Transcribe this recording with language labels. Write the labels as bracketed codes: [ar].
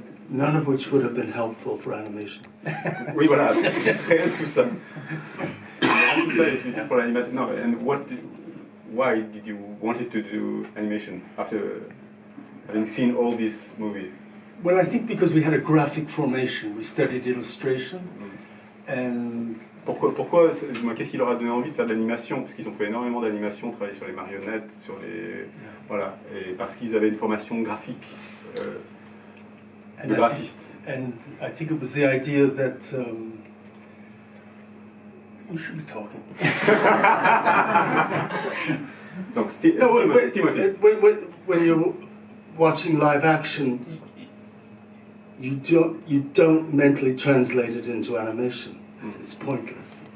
[en] None of which would have been helpful for animation. [fr] Oui, voilà, rien de tout ça. Tout ça est utile pour l'animation. [en] No, and why did you wanted to do animation after having seen all these movies? Well, I think because we had a graphic formation, we studied illustration, and... [fr] Pourquoi qu'est-ce qui leur a donné envie de faire de l'animation? Parce qu'ils ont fait énormément d'animation, travaillé sur les marionnettes, sur les... Voilà, et parce qu'ils avaient une formation graphique, de graphiste. [en] And I think it was the idea that... you should be talking. [fr] Donc, Timothy. [en] When you're watching live action, you don't mentally translate it into animation. It's pointless.